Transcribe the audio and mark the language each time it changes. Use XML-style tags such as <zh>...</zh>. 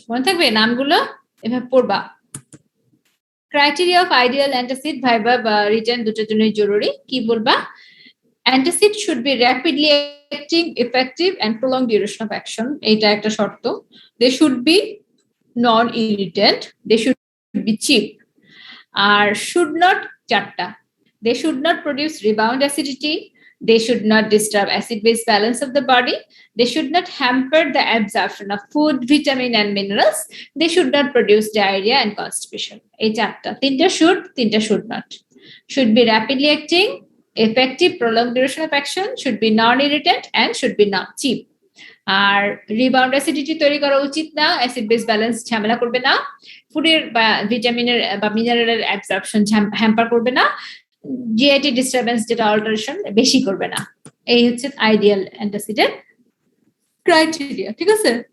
<bn>মনে থাকবে নামগুলো, এভাবে পড়বা।</bn> <en>criteria of ideal antacid,</en> <bn>viva বা রিটার্ন দুটোর জন্যই জরুরি। কি বলবা?</bn> <en>Antacid should be rapidly acting, effective and prolong duration of action, এটা একটা শর্ত। They should be non irritant, they should be cheap, আর should not</en> <bn>চারটা।</bn> <en>They should not produce rebound acidity. They should not disturb acid-base balance of the body. They should not hamper the absorption of food, vitamin, and minerals. They should not produce diarrhea and constipation.</en> <bn>এই চারটা, তিনটা</bn> <en>should not. Should be rapidly acting, effective, prolonged duration of action, should be non-irritant, and should be not cheap.</en> <bn>আর rebound acidity তৈরি করা উচিত না, acid base balance ঝামেলা করবে না, ফুডের বা ভিটামিনের বা মিনারেলের অ্যাবজর্পশন হ্যাম্পার করবে না, জিআইটি ডিস্টারবেন্স যেটা অল্টারেশন বেশি করবে না। এই হচ্ছে আইডিয়াল অ্যান্টাসিডের ক্রাইটেরিয়া, ঠিক আছে?</bn>